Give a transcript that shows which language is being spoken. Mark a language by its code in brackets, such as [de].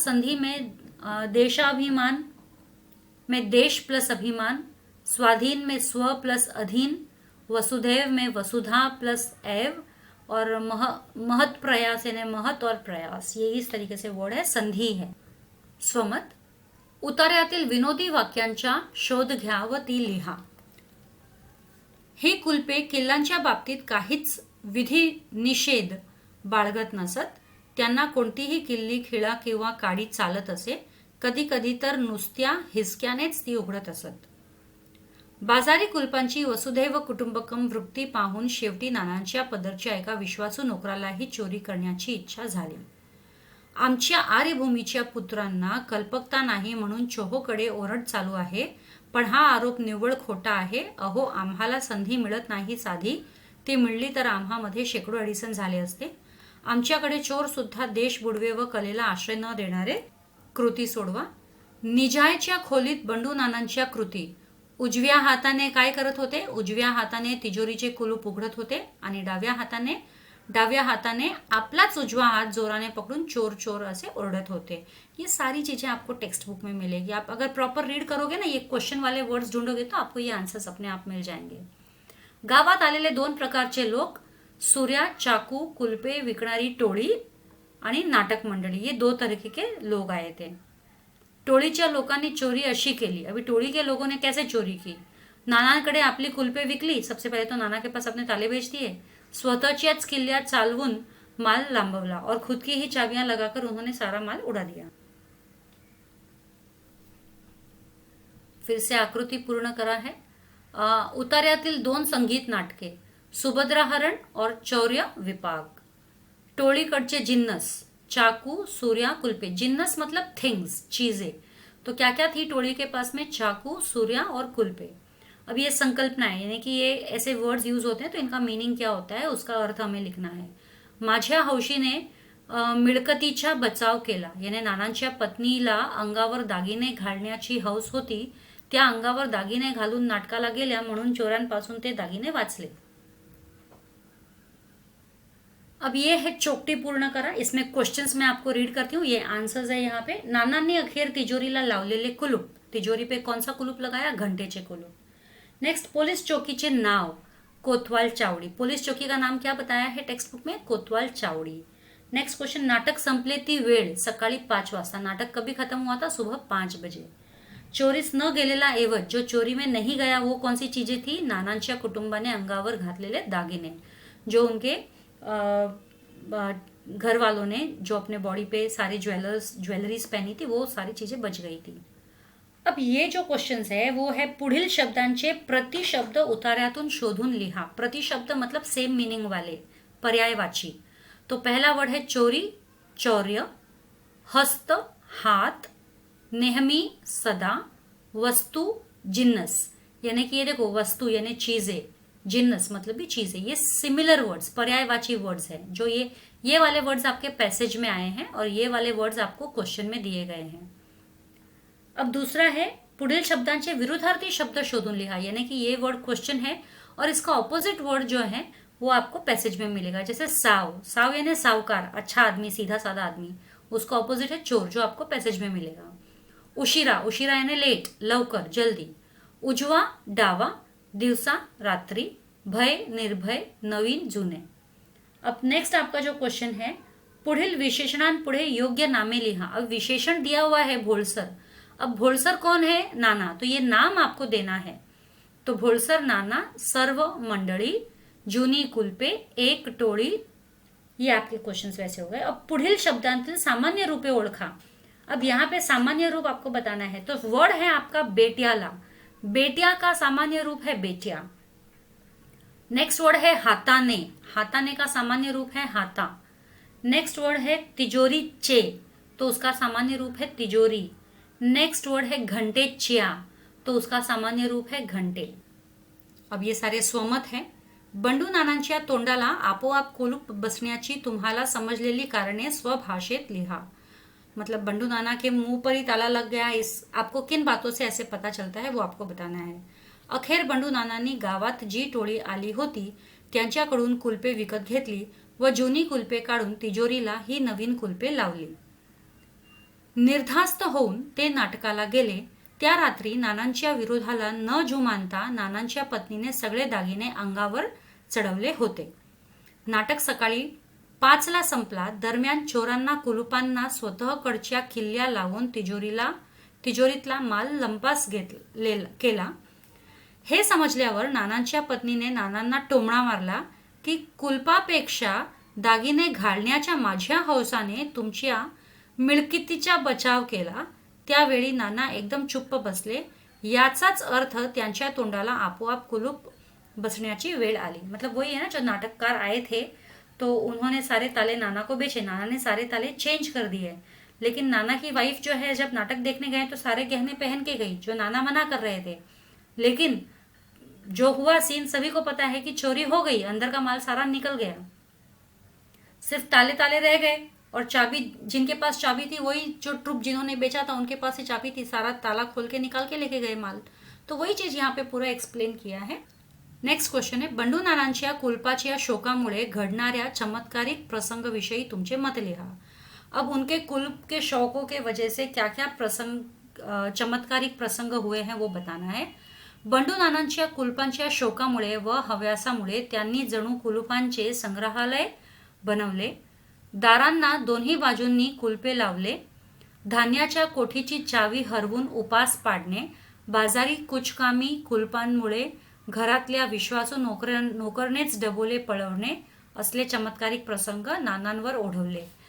[hi] संधि में देशाभिमान में देश प्लस अभिमान, स्वाधीन में स्व प्लस अधीन, वसुधैव में वसुधा प्लस एव, और महत प्रयास यानी महत और प्रयास, ये इस तरीके से वर्ड है, संधि है। [mr] स्वमत, उतार्यातील विनोदी वाक्यांचा शोध घ्या व ती लिहा। ही कुलपे किल्ल्यांच्या बाबतीत काहीच विधी निषेध बाळगत नसत. त्यांना कोणतीही किल्ली खिळा किंवा काडी चालत असे. कधी कधी तर नुसत्या हिसक्यानेच ती उघडत असत. बाजारी कुलपांची वसुधैव कुटुंबकम वृत्ती पाहून शेवटी नानांच्या पदरच्या एका विश्वासू नोकरालाही चोरी करण्याची इच्छा झाली. आमच्या आर्यभूमीच्या पुत्रांना कल्पकता नाही म्हणून चोहोकडे ओरड चालू आहे, पण हा आरोप निव्वळ खोटा आहे. अहो, आम्हाला संधी मिळत नाही साधी, ती मिळली तर आम्हामध्ये शेकडो अडिसन झाले असते. आमच्याकडे चोर सुद्धा देश बुडवे व कलेला आश्रय न देणारे. कृती सोडवा. निजायच्या खोलीत बंडू नानांच्या कृती. उजव्या हाताने काय करत होते? उजव्या हाताने तिजोरीचे कुलूप उघडत होते आणि डाव्या हाताने आपलाच उजवा हाथ जोराने पकड़ून चोर चोर ऐसे ओरडत होते. [hi] ये सारी चीजें आपको टेक्स्ट बुक में मिलेगी. आप अगर प्रॉपर रीड करोगे ना, ये क्वेश्चन वाले वर्ड्स ढूंढोगे तो आपको ये आंसर्स अपने आप मिल जाएंगे. [mr] गावात आलेले 2 प्रकारचे लोक, सूर्या, चाकू, कुलपे विकणारी टोळी आणि नाटक मंडळी, [hi] ये 2 तरीके के लोग आए थे. [mr] टोळीच्या लोकांनी चोरी अशी केली. [hi] अभी टोळी के लोगों ने कैसे चोरी की? [mr] नानाकडे आपली कुलपे विकली. [hi] सबसे पहले तो नाना के पास अपने ताले बेच दिए. [mr] स्वतःच्याच किल्ल्यात चालवून माल लांबवला [hi] और खुद की ही चाबियां लगाकर उन्होंने सारा माल उड़ा दिया. फिर से [mr] आकृति पूर्ण करा [hi] है. [mr] उतार्यातील 2 संगीत नाटके, सुभद्रा हरण और चौर्य विपाग. टोळीकडचे जिन्नस, चाकू, सूर्या, कुलपे. [hi] जिन्नस मतलब थिंग्स, चीजें. तो क्या क्या थी टोळी के पास में? चाकू, सूर्या और कुलपे. अब ये संकल्पना है, यानी कि ये ऐसे वर्ड्स यूज होते हैं तो इनका मीनिंग क्या होता है उसका अर्थ हमें लिखना है. [mr] माझ्या हौशीने मिळकतीचा बचाव केला, याने नानांच्या पत्नीला अंगावर दागिने घालण्याची हौस होती. त्या अंगावर दागिने घालून नाटकाला गेल्या म्हणून चोरांपासून ते दागिने वाचले. [hi] अब ये है [mr] चौकटी पूर्ण करा. [hi] इसमें क्वेश्चंस मैं आपको रीड करती हूँ, ये आंसर्स है यहाँ पे. [mr] नानांनी अखेर तिजोरीला लावलेले कुलूप. [hi] तिजोरी पे कौन सा कुलूप लगाया? [mr] घंटेचे कुलूप. नेक्स्ट, पोलीस चौकीचे नाव, कोतवाल चावडी. [hi] पुलिस चौकी का नाम क्या बताया है टेक्स्ट बुक में? [mr] कोतवाल चावडी. नेक्स्ट क्वेश्चन, नाटक संपले ती वेळ, सकाळी 5 वाजता. [hi] नाटक कभी खत्म हुआ था? सुबह 5 बजे. [mr] चोरीस न गेलेला एवज, [hi] जो चोरी में नहीं गया वो कौन सी चीजें थी? [mr] नानांच्या कुटुंबाने अंगावर घातलेले दागिने, [hi] जो उनके घर वालों ने जो अपने बॉडी पे सारी ज्वेलरीज पहनी थी वो सारी चीजें बच गई थी. अब ये जो क्वेश्चंस है वो है [mr] पुढील शब्दांचे प्रतिशब्द उतार्यातून शोधून लिहा. [hi] प्रतिशब्द मतलब सेम मीनिंग वाले, पर्यायवाची. तो पहला वर्ड है चोरी, चौर्य. हस्त, हाथ. नेहमी, सदा. वस्तु, जिन्नस. यानी कि ये देखो, वस्तु यानी चीजें, जिन्नस मतलब भी चीजें. ये सिमिलर वर्ड्स, पर्यायवाची वर्ड्स हैं. जो ये वाले वर्ड्स आपके पैसेज में आए हैं और ये वाले वर्ड्स आपको क्वेश्चन में दिए गए हैं. अब दूसरा है [mr] पुढील शब्दांचे विरुद्धार्थी शब्द शोधून लिहा. [hi] यानी कि ये वर्ड क्वेश्चन है और इसका ऑपोजिट वर्ड जो है वो आपको पैसेज में मिलेगा. जैसे साव, साव यानी सावकार, अच्छा आदमी, सीधा साधा आदमी. उसका ऑपोजिट है चोर, जो आपको पैसेज में मिलेगा. उशिरा, उशिरा यानी लेट, लवकर, जल्दी. उजवा, डावा. दिवसा, रात्रि. भय, निर्भय, नवीन, जुने. अब नेक्स्ट आपका जो क्वेश्चन है, [mr] पुढील विशेषणांपुढे योग्य नामे लिहा. [hi] अब विशेषण दिया हुआ है भोळसर. अब भोळसर कौन है? नाना. तो ये नाम आपको देना है. तो भोळसर, नाना, सर्व मंडळी, जुनी कुलपे, एक टोळी. ये आपके क्वेश्चंस वैसे हो गए. [mr] अब पुढील शब्दांतील सामान्य रूपे ओळखा. [hi] अब यहाँ पे सामान्य रूप आपको बताना है. तो वर्ड है आपका बेट्याला. बेट्या का सामान्य रूप है बेट्या. नेक्स्ट वर्ड है हाताने. हाताने का सामान्य रूप है हाता. नेक्स्ट वर्ड है तिजोरी चे, तो उसका सामान्य रूप है तिजोरी. नेक्स्ट वर्ड है घंटे चिया, तो उसका सामान्य रूप है घंटे. अब ये सारे स्वमत है. [mr] बंडू नानांच्या तोंडाला आपोआप कुलूप बसण्याची तुम्हाला समजलेली कारणे स्वभाषेत लिहा. [hi] मतलब बंडू नाना के मुंह पर ही ताला लग गया, इस आपको किन बातों से ऐसे पता चलता है वो आपको बताना है. [mr] अखेर बंडू नानांनी गावात जी टोळी आली होती त्यांच्याकडून कुलपे विकत घेतली व जुनी कुलपे काढून तिजोरीला ही नवीन कुलपे लावली. निर्धास्त होऊन ते नाटकाला गेले. त्या रात्री नानांच्या विरोधाला न जुमानता नानांच्या पत्नीने सगळे दागिने अंगावर चढवले होते. नाटक सकाळी 5ला संपला. दरम्यान चोरांना कुलुपांना स्वतःकडच्या किल्ल्या लावून तिजोरीतला माल लंपास केला. हे समजल्यावर नानांच्या पत्नीने नानांना टोमणा मारला की कुलपापेक्षा दागिने घालण्याच्या माझ्या हौसाने तुमच्या मिळकितीचा बचाव केला. त्यावेळी नाना एकदम चुप्प बसले. याचाच अर्थ त्यांच्या तोंडाला आपोआप कुलूप बसण्याची वेळ आली. [hi] मतलब वही है ना, जो नाटककार आए थे तो उन्होंने सारे ताले नाना को बेचे, नाना ने सारे ताले चेंज कर दिए, लेकिन नाना की वाइफ जो है जब नाटक देखने गए तो सारे गहने पहन के गई जो नाना मना कर रहे थे. लेकिन जो हुआ सीन सभी को पता है कि चोरी हो गई, अंदर का माल सारा निकल गया, सिर्फ ताले ताले रह गए. और चाबी, जिनके पास चाबी थी वही जो ट्रुप जिन्होंने बेचा था उनके पास ही चाबी थी, सारा ताला खोल के निकाल के लेके गए माल. तो वही चीज यहाँ पे पूरा एक्सप्लेन किया है. नेक्स्ट क्वेश्चन है, [mr] बंडू नानांच्या कुलपाच्या शोकामुळे घडणाऱ्या चमत्कारिक प्रसंग विषयी तुमचे मत लिहा. [hi] अब उनके कुल्प के शौकों के वजह से क्या क्या प्रसंग, चमत्कारिक प्रसंग हुए हैं वो बताना है. [mr] बंडू नानांच्या कुलपांच्या शोकामुळे व हव्यासामुळे त्यांनी जणू कुलुपांचे संग्रहालय बनवले. दारांना दोन्ही बाजूंनी कुलपे लावले. धान्याच्या कोठीची चावी हरवून उपास पाडणे, बाजारी कुचकामी कुलपांमुळे घरातल्या विश्वासू नोकरनेच डबोले पळवणे असले चमत्कारिक प्रसंग नानांवर ओढवले.